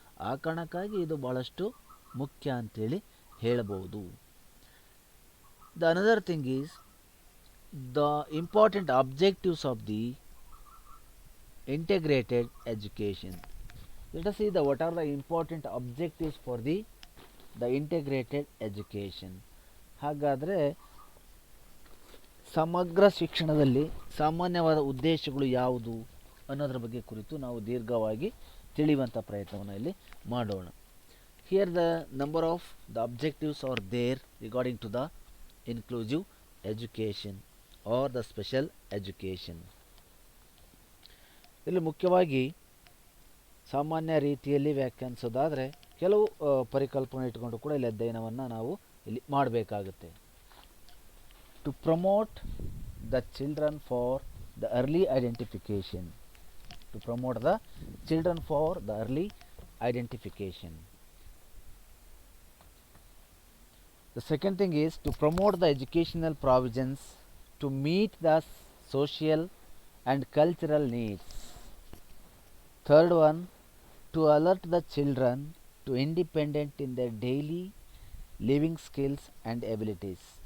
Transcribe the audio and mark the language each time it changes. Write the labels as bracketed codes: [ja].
[kn] ಆ ಕಾರಣಕ್ಕಾಗಿ ಇದು ಭಾಳಷ್ಟು ಮುಖ್ಯ ಅಂಥೇಳಿ ಹೇಳ್ಬೋದು. [en] The another thing is the important objectives of the integrated education. Let us see what are the important objectives for the integrated education. [kn] ಹಾಗಾದರೆ ಸಮಗ್ರ ಶಿಕ್ಷಣದಲ್ಲಿ ಸಾಮಾನ್ಯವಾದ ಉದ್ದೇಶಗಳು ಯಾವುದು ಅನ್ನೋದ್ರ ಬಗ್ಗೆ ಕುರಿತು ನಾವು ದೀರ್ಘವಾಗಿ ತಿಳಿಯುವಂಥ ಪ್ರಯತ್ನವನ್ನು ಇಲ್ಲಿ ಮಾಡೋಣ. [en] Here the number of the objectives are there regarding to the inclusive education are the special education. [kn] ಇಲ್ಲಿ ಮುಖ್ಯವಾಗಿ ಸಾಮಾನ್ಯ ರೀತಿಯಲ್ಲಿ ವ್ಯಾಖ್ಯಾನಿಸೋದಾದರೆ ಕೆಲವು ಪರಿಕಲ್ಪನೆ ಇಟ್ಕೊಂಡು ಕೂಡ ಇಲ್ಲಿ ಅಧ್ಯಯನವನ್ನು ನಾವು ಇಲ್ಲಿ ಮಾಡಬೇಕಾಗುತ್ತೆ. [en] To promote the children for the early identification. To promote the children for the early identification. The second thing is to promote the educational provisions to meet the social and cultural needs. Third one, to alert the children to independent in their daily living skills and abilities.